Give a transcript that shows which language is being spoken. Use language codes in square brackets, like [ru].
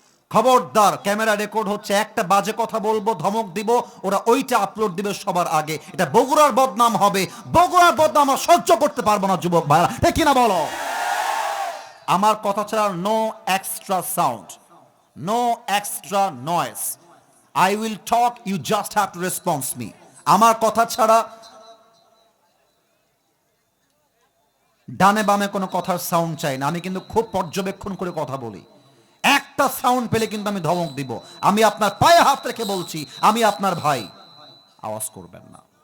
[bn] খবরদার, camera record হচ্ছে, একটা বাজে কথা বলবো, ধমক দিব, ওরা ওইটা আপলোড দিবে সবার আগে। এটা বগুড়ার বদনাম হবে। বগুড়ার বদনাম আমরা সহ্য করতে পারবো না যুবক ভাইরা, ঠিক কিনা বলো? আমার কথা ছাড়া [en] No extra sound, no extra noise. I will talk, you just have to respond me. [bn] আমার কথা ছাড়া ডানে বামে কোনো কথার সাউন্ড চাই না। আমি কিন্তু খুব পর্যবেক্ষণ করে কথা বলি। একটা সাউন্ড পেলে কিন্তু আমি ধমক দিব। আমি আপনার পায়ে হাত রেখে বলছি, আমি আপনার ভাই, আওয়াজ করবেন না।